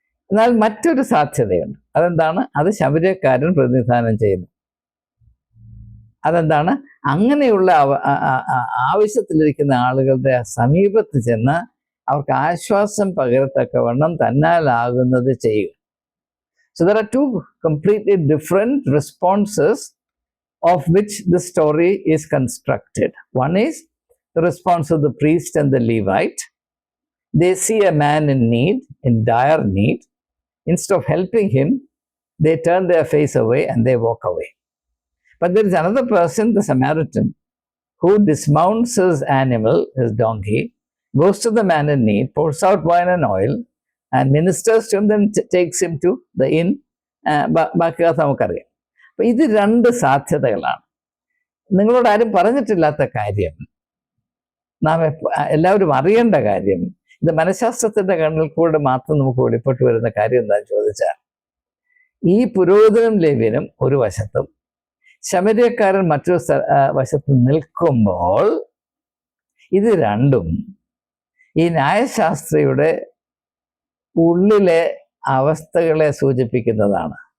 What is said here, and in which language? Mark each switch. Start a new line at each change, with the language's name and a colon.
Malayalam: എന്നാൽ മറ്റൊരു സാധ്യതയുണ്ട്. അതെന്താണ്? അത് ശമര്യക്കാരൻ പ്രതിനിധാനം ചെയ്യുന്നു. അതെന്താണ്? അങ്ങനെയുള്ള ആവശ്യത്തിലിരിക്കുന്ന ആളുകളുടെ സമീപത്ത് ചെന്ന് അവർക്ക് ആശ്വാസം പകരത്തക്കവണ്ണം തന്നാലാകുന്നത് ചെയ്യുക.
English: So there are two completely different responses of which the story is constructed. One is the response of the priest and the Levite. They see a man in need, in dire need. Instead of helping him, they turn their face away and they walk away. But there is another person, the Samaritan, who dismounts his animal, his donkey, goes to the man in need, pours out wine and oil, and ministers to him, then takes him to the inn.
Malayalam: ബാക്കി നമുക്കറിയാം. അപ്പം ഇത് രണ്ട് സാധ്യതകളാണ്. നിങ്ങളോട് ആരും പറഞ്ഞിട്ടില്ലാത്ത കാര്യം, നാം എല്ലാവരും അറിയേണ്ട കാര്യം, ഇത് മനഃശാസ്ത്രത്തിൻ്റെ കണ്ണിൽ കൂടെ മാത്രം നമുക്ക് വെളിപ്പെട്ട് വരുന്ന കാര്യം എന്താണെന്ന് ചോദിച്ചാൽ, ഈ പുരോഹിതനും ലേവ്യനും ഒരു വശത്തും ശമര്യക്കാരൻ മറ്റൊരു വശത്ത് നിൽക്കുമ്പോൾ ഇത് രണ്ടും ഈ ന്യായശാസ്ത്രിയുടെ ഉള്ളിലെ അവസ്ഥകളെ സൂചിപ്പിക്കുന്നതാണ്.